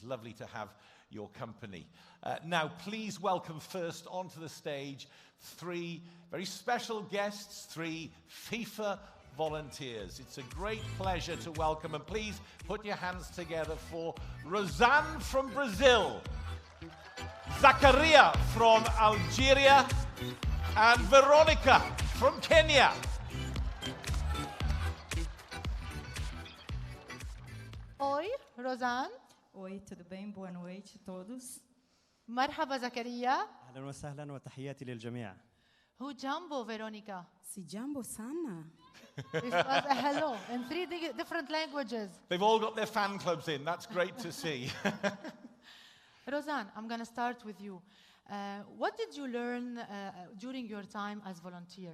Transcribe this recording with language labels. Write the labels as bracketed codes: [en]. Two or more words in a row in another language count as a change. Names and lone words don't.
[en] Lovely to have your company. Now, please welcome first onto the stage three very special guests, three FIFA volunteers. It's a great pleasure to welcome, and please put your hands together for Rosanne from Brazil, Zakaria from Algeria, and Veronica from Kenya. [pt] Oi, Rosanne. Oi, tudo bem? Boa noite a todos. [ar] مرحبا زكريا. أهلا وسهلا وتحياتي للجميع. [en] Who Jumbo, Veronica? [sw] Si Jambo Sana. [en] This was a hello in three different languages. They've all got their fan clubs in. That's great to see. Rosanne, I'm going to start with you. What did you learn during your time as volunteer?